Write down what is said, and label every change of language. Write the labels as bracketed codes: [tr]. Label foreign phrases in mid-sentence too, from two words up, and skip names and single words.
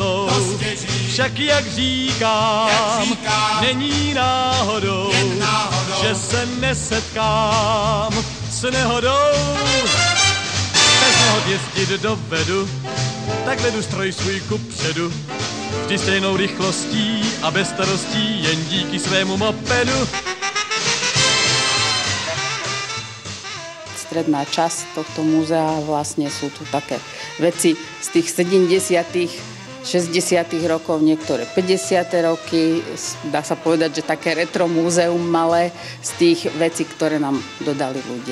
[cs] Však jak říkám, není náhodou, že se nesetkám s nehodou. Bez nehod jezdit dovedu, tak vedu stroj svůj kupředu. Vždy stejnou rychlostí a bez starostí, jen díky svému mopedu. [sk] Stredná časť tohto múzea vlastne sú tu také veci z tých 70., 60. rokov, niektoré 50. roky. Dá sa povedať, že také retro múzeum malé z tých vecí, ktoré nám dodali ľudia.